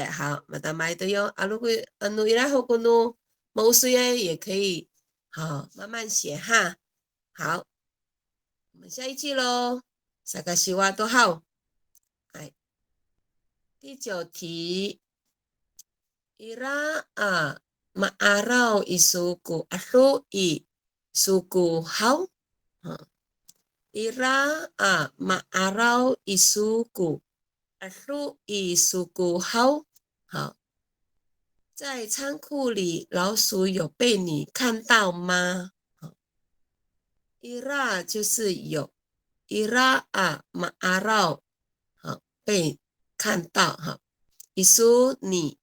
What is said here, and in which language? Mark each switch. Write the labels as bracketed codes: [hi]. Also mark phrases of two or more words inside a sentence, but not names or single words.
[zh] 好，马达玛都有啊，如果努伊拉后果努某水也可以，好，慢慢写哈。好，我们下一句喽。萨卡西瓦都好。哎，第9 题。 [ami] Ira maaraw isuku asu i suku hau. Ira maaraw isuku asu i suku hau. [zh] 好，在仓库里，老鼠有被你看到吗？Ira 就是有 ， [ami] Ira maaraw [zh] 好被看到哈，isu 你。